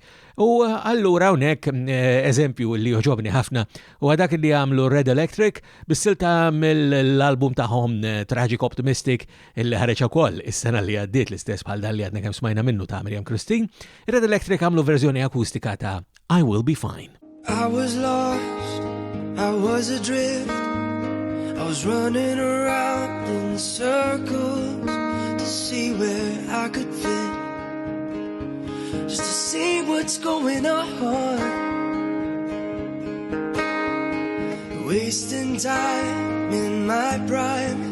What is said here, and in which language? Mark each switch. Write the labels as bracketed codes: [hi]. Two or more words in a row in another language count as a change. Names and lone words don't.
[mt] U allura hawnhekk eżempju li joġobni ħafna huwa dak li għamlu Red Electric bis-silta mill-album tagħhom Tragic Optimistic illi ħareġ ukoll is-sena li għaddiet l-istess bħal dan li għadna kemm smajna minnu ta' Miriam Christine. Red Electric għamlu verżjoni akustika ta' I Will Be Fine. [en] I was lost, I was adrift, I was running around in circles to see where I could fit, just to see what's going on, wasting time in my prime.